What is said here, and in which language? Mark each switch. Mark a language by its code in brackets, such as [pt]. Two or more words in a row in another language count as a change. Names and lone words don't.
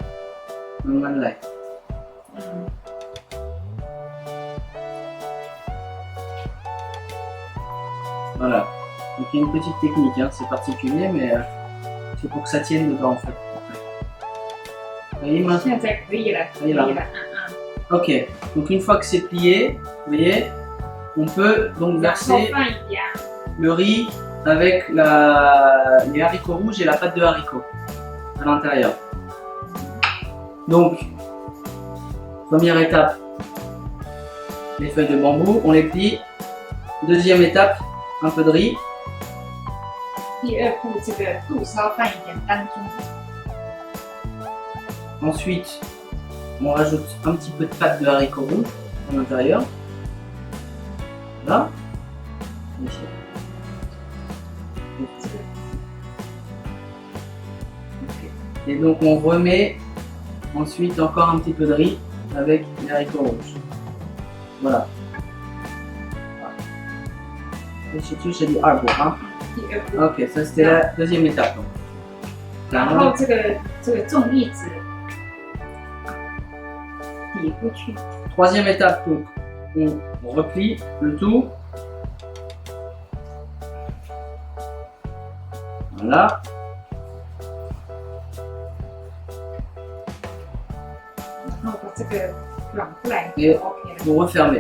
[fr] Voilà. Donc, il y a une petite technique, hein. C'est particulier, mais c'est pour que ça tienne dedans, en fait. Vous voyez, maintenant? [zh] 现在可以了，可以了。 [fr] Ok, donc une fois que c'est plié, vous voyez, on peut donc verser le riz avec les haricots rouges et la pâte de haricots à l'intérieur. Donc, première étape, les feuilles de bambou, on les plie. Deuxième étape, un peu de riz. [zh] 第二步，这个肚烧放一点当中。 [fr] Ensuite, on rajoute un petit peu de pâte de haricots rouges à l'intérieur. Là. Ici. Okay. Et donc on remet ensuite encore un petit peu de riz avec les haricots rouges. Voilà. C'est du arbre, hein? Ok, ça c'était la deuxième étape. [zh] 然后这个粽叶子抵过去。 [fr] Troisième étape, donc on replie le tout. Voilà. Et vous refermez.